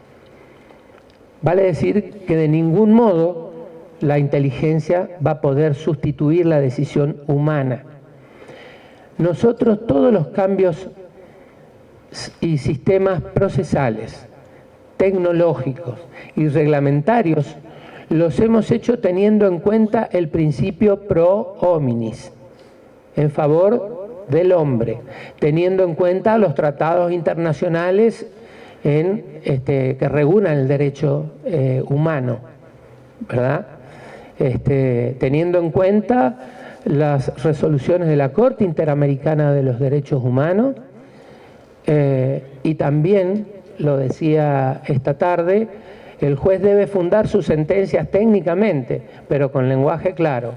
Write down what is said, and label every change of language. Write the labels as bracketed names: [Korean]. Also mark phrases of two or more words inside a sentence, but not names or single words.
[Spanish] Vale decir que de ningún modo la inteligencia va a poder sustituir la decisión humana. Nosotros todos los cambios y sistemas procesales, tecnológicos y reglamentarios los hemos hecho teniendo en cuenta el principio [Latin] pro hominis, [Spanish] en favor del hombre, teniendo en cuenta los tratados internacionales que regulan el derecho humano, ¿verdad? Teniendo en cuenta las resoluciones de la Corte Interamericana de los Derechos Humanos, y también, lo decía esta tarde, el juez debe fundar sus sentencias técnicamente, pero con lenguaje claro.